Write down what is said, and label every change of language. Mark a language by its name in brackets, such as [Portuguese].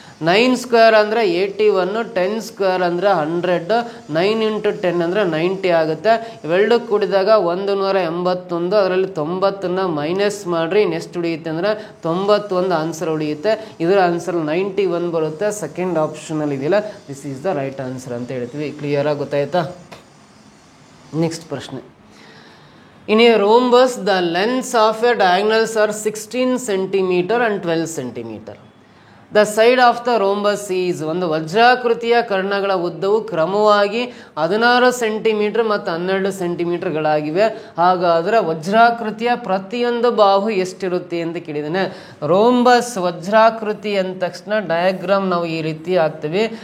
[Kannada] 9 square ಅಂದರೆ 81, 10 square ಅಂದರೆ 100, 9 into 10 ಅಂದರೆ 90 ಆಗುತ್ತೆ. ಇವೆರಡು ಕೂಡಿದಾಗ 181, ಅದರಲ್ಲಿ 90ನ್ನ ಮೈನಸ್ ಮಾಡಿರಿ, ನೆಕ್ಸ್ಟ್ ಉಳಿಯುತ್ತೆ ಅಂದರೆ 91 ಆನ್ಸರ್ ಉಳಿಯುತ್ತೆ. ಇದರ ಆನ್ಸರ್ 91 ಬರುತ್ತೆ. ಸೆಕೆಂಡ್ ಆಪ್ಷನಲ್ಲಿ ಇದೆಯಲ್ಲ, [English] this is the right answer [Kannada] ಅಂತ ಹೇಳ್ತೀವಿ. ಕ್ಲಿಯರಾಗಿ ಗೊತ್ತಾಯ್ತಾ? ನೆಕ್ಸ್ಟ್ ಪ್ರಶ್ನೆ. [English] In a rhombus, the lengths of a diagonals are 16 centimeter and 12 centimeter. The side of the rhombus is, [Kannada] ಒಂದು ವಜ್ರಾಕೃತಿಯ ಕರ್ಣಗಳ ಉದ್ದವು ಕ್ರಮವಾಗಿ 16 ಸೆಂಟಿಮೀಟರ್ ಮತ್ತು 12 ಸೆಂಟಿಮೀಟರ್ಗಳಾಗಿವೆ. ಹಾಗಾದರೆ ವಜ್ರಾಕೃತಿಯ ಪ್ರತಿಯೊಂದು ಬಾಹು ಎಷ್ಟಿರುತ್ತೆ ಅಂತ ಕೇಳಿದ್ದಾನೆ. ರೋಂಬಸ್ ವಜ್ರಾಕೃತಿ ಅಂದ ತಕ್ಷಣ ಡಯಾಗ್ರಾಮ್ ನಾವು ಈ ರೀತಿ ಹಾಕ್ತೀವಿ.